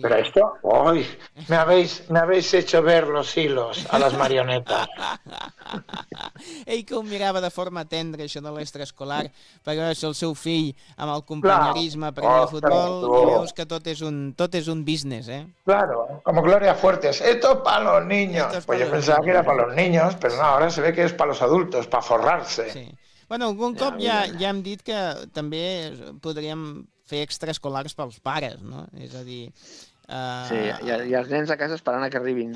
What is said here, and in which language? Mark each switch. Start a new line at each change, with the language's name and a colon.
Spanish: Pero esto, uy, me habéis hecho ver los hilos a las marionetas.
Catalan: Ell que ho mirava de forma tendra, això de l'extraescolar, perquè és el seu fill amb el companyerisme per al futbol, i veus que tot és un business, eh?
Spanish: Claro, como Gloria Fuertes, esto es para los niños. Pues yo pensaba que era para los niños, pero no, ahora se ve que es para los adultos, para forrarse. Sí.
Catalan: Bueno, algun cop ja hem dit que també podríem fer extraescolars pels pares, no? És a dir... Sí, i els nens a casa esperant que arribin.